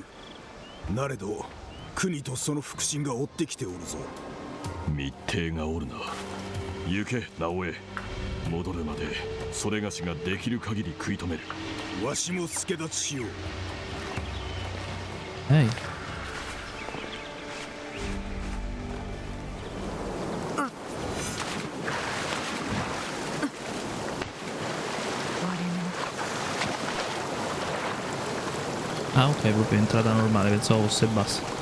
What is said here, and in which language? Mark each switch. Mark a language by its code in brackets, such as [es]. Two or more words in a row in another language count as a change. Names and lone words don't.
[ja] なれど国とその腹心が追ってきておるぞ。密偵がおるな。行け直江。戻るまでそれがしができる限り食い止める。わしも助立ちしよう。 [it] Ehi. Ah, ok, proprio entrata normale, pensavo fosse bassa.